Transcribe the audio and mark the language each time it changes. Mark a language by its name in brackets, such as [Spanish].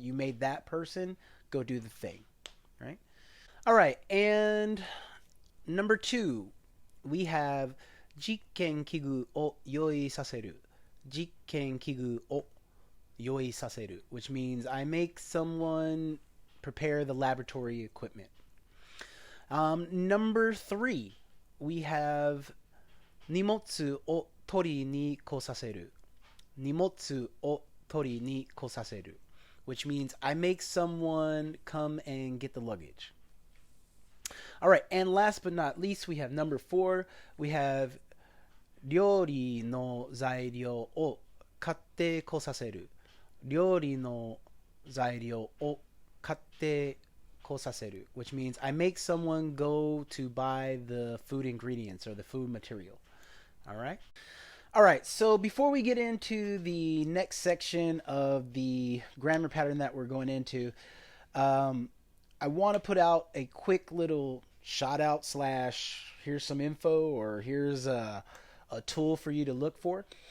[English] You made that person go do the thing, right? All right, and number two, we have [Japanese] 実験器具を用意させる. 実験器具を用意させる, [English] which means I make someone prepare the laboratory equipment. Number three, we have [Japanese] 荷物を取りに来させる. 荷物を取りに来させる, [English] which means I make someone come and get the luggage. All right, and last but not least, we have number four. We have [Japanese] 料理の材料を買って来させる. 料理の材料を買って来させる, [English] which means I make someone go to buy the food ingredients or the food material. All right. All right. So before we get into the next section of the grammar pattern that we're going into, I want to put out a quick little shout out / here's some info, or here's a tool for you to look for.